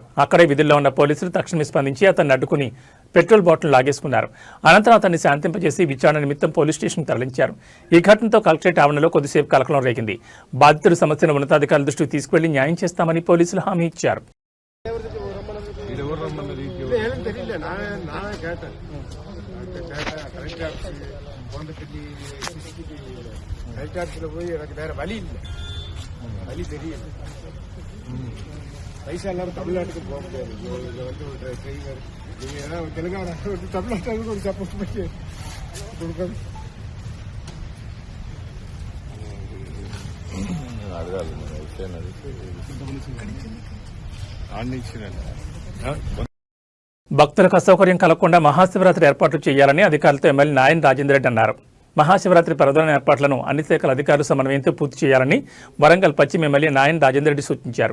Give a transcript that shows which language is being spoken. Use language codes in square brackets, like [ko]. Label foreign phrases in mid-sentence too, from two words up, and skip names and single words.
[te] అక్కడే విధుల్లో ఉన్న పోలీసులు తక్షణమే స్పందించి అతన్ని అడ్డుకుని పెట్రోల్ బాటిల్ లాగేసుకున్నారు. అనంతరం అతన్ని శాంతింపజేసి విచారణ నిమిత్తం పోలీస్ స్టేషన్కు తరలించారు. ఈ ఘటనతో కలెక్టరేట్ ఆవరణలో కొద్దిసేపు కలకలం రేగింది. బాధితుడి సమస్యను ఉన్నతాధికారుల దృష్టికి తీసుకువెళ్లి న్యాయం చేస్తామని పోలీసులు హామీ ఇచ్చారు. [ta] மேலும் தெரியல. நான் கேட்டேன் [en] collector office [ta] போனதுக்கு [en] collector office-il [ta] போய் எனக்கு வேற வழி இல்லை, வழி தெரியல. பைசா இல்லாமல் தமிழ்நாட்டுக்கு போக முடியாது. இதை வந்து ஒரு டிரைவர் நீங்கள் ஏதாவது தெலுங்கானா தமிழ்நாட்டுக்கு ஒரு சப்போர்ட் பண்ணி கொடுக்கணும். [te] భక్తులకు అసౌకర్యం కలగకుండా మహాశివరాత్రి ఏర్పాట్లు చేయాలని అధికారులతో ఎమ్మెల్యే నాయన్ రాజేందర్ రెడ్డి అన్నారు. మహాశివరాత్రి పర్వదిన ఏర్పాట్లను అన్ని శాఖల అధికారులు సమన్వయంతో పూర్తి చేయాలని వరంగల్ పశ్చిమ ఎమ్మెల్యే నాయన్ రాజేందర్ రెడ్డి సూచించారు.